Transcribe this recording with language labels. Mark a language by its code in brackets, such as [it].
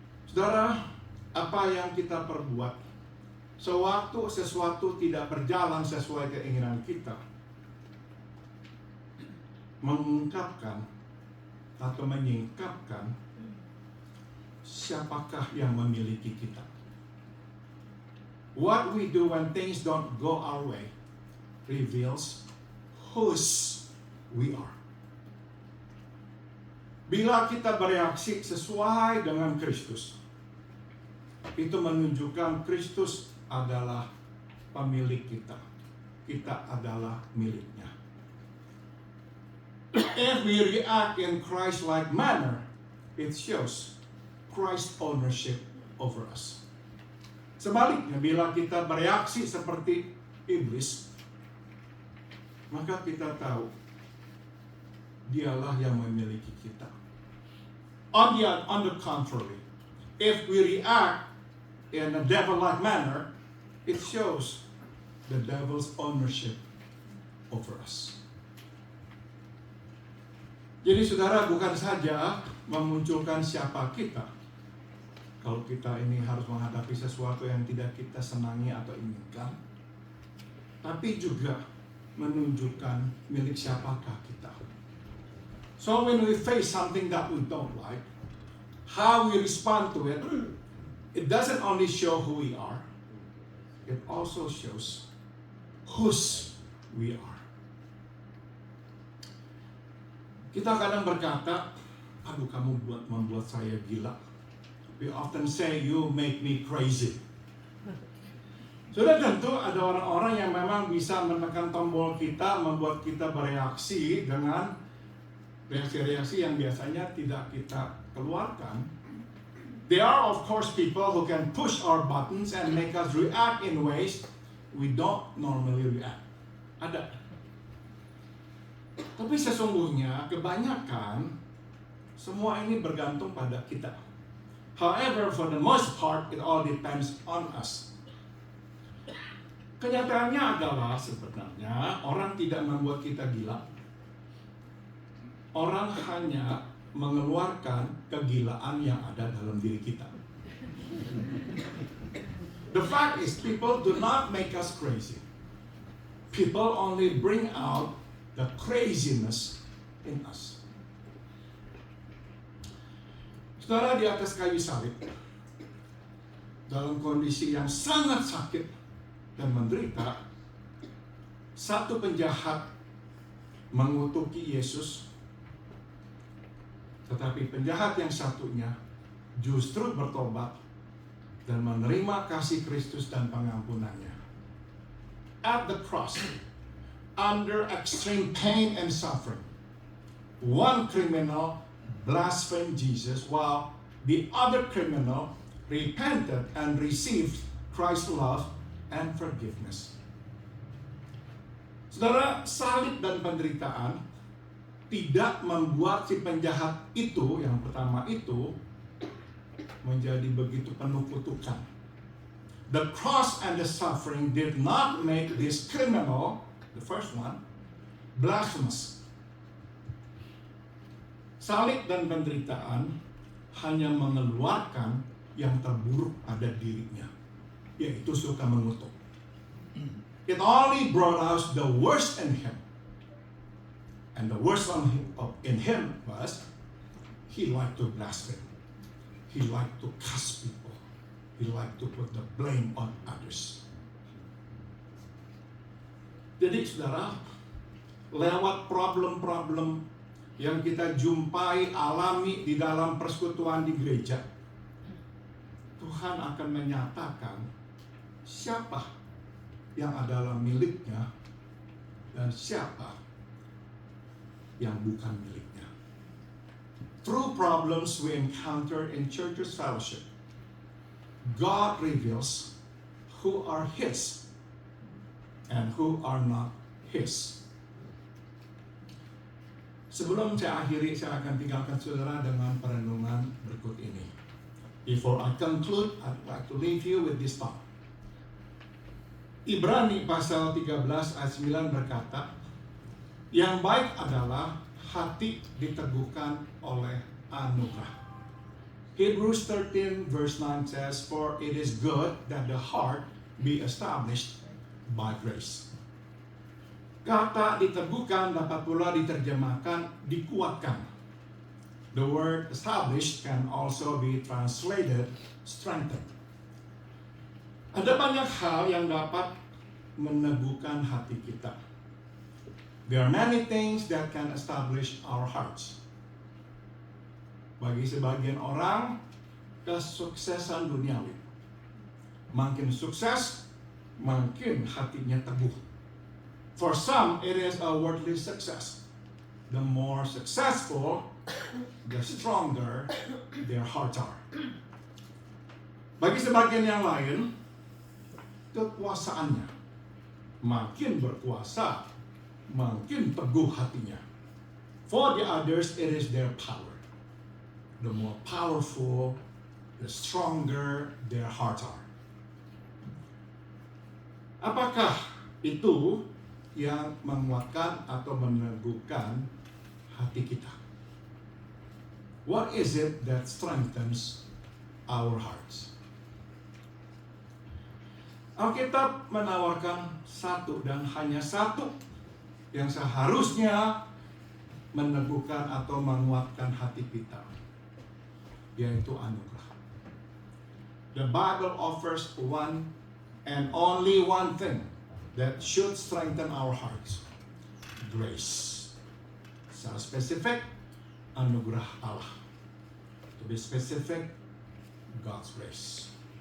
[id] Saudara, apa yang kita perbuat sewaktu sesuatu tidak berjalan sesuai keinginan kita, mengungkapkan atau menyingkapkan siapakah yang memiliki kita. [en] What we do when things don't go our way reveals whose we are. [id] Bila kita bereaksi sesuai dengan Kristus, itu menunjukkan Kristus adalah pemilik kita. Kita adalah miliknya. [en] If we react in Christ-like manner, it shows Christ's ownership over us. [id] Sebaliknya, bila kita bereaksi seperti iblis, maka kita tahu dialah yang memiliki kita. [en] On the contrary, if we react in a devil-like manner, it shows the devil's ownership over us. [id] Jadi saudara, bukan saja memunculkan siapa kita. Kalau kita ini harus menghadapi sesuatu yang tidak kita senangi atau inginkan, tapi juga menunjukkan milik siapakah kita. [en] So when we face something that we don't like, how we respond to it, it doesn't only show who we are, it also shows whose we are. [id] Kita kadang berkata, aduh kamu membuat saya gila. [en] We often say, you make me crazy. [id] Sudah tentu ada orang-orang yang memang bisa menekan tombol kita, membuat kita bereaksi dengan reaksi-reaksi yang biasanya tidak kita keluarkan. [en] There are of course people who can push our buttons and make us react in ways we don't normally react. [id] Ada. Tapi sesungguhnya kebanyakan semua ini bergantung pada kita. [en] However, for the most part, it all depends on us. [id] Kenyataannya adalah sebenarnya orang tidak membuat kita gila. Orang hanya mengeluarkan kegilaan yang ada dalam diri kita. [en] The fact is, people do not make us crazy. People only bring out the craziness in us. [id] Saudara, di atas kayu salib, dalam kondisi yang sangat sakit dan menderita, satu penjahat mengutuki Yesus, tetapi penjahat yang satunya justru bertobat dan menerima kasih Kristus dan pengampunannya. [en] At the cross, under extreme pain and suffering, one criminal blasphemed Jesus while the other criminal repented and received Christ's love and forgiveness. [id] Saudara, salib dan penderitaan tidak membuat si penjahat itu, yang pertama itu, menjadi begitu penuh kutukan. [en] The cross and the suffering did not make this criminal, the first one, blasphemous. [id] Salib dan penderitaan hanya mengeluarkan yang terburuk pada dirinya, yaitu suka mengutuk. [en] It only brought out the worst in him. And the worst in him was, he liked to blaspheme. He liked to curse people. He liked to put the blame on others. [id] Jadi saudara, lewat problem-problem yang kita jumpai, alami di dalam persekutuan di gereja, Tuhan akan menyatakan siapa yang adalah miliknya dan siapa yang bukan miliknya. [en] Through problems we encounter in church's fellowship, God reveals who are His and who are not His. [id] Sebelum saya akhiri, saya akan tinggalkan saudara dengan perenungan berikut ini. [en] Before I conclude, I'd like to leave you with this thought. [id] Ibrani pasal 13 ayat 9 berkata, yang baik adalah hati diteguhkan oleh anugerah. [en] Hebrews 13 verse 9 says, for it is good that the heart be established by grace. [id] Kata diteguhkan dapat pula diterjemahkan dikuatkan. [en] The word established can also be translated strengthened. [id] Ada banyak hal yang dapat meneguhkan hati kita. [en] There are many things that can establish our hearts. [id] Bagi sebagian orang, kesuksesan duniawi. Makin sukses, makin hatinya teguh. [en] For some, it is a worldly success. The more successful, the stronger their hearts are. [id] Bagi sebagian yang lain, kekuasaannya makin berkuasa, makin teguh hatinya. [en] For the others, it is their power. The more powerful, the stronger their hearts are. [id] Apakah itu yang menguatkan atau meneguhkan hati kita? [en] What is it that strengthens our hearts? [id] Alkitab menawarkan satu dan hanya satu yang seharusnya meneguhkan atau menguatkan hati kita, yaitu anugerah. [en] The Bible offers one and only one thing that should strengthen our hearts: grace. [id] Secara spesifik, anugerah Allah. [en] To be specific, God's grace.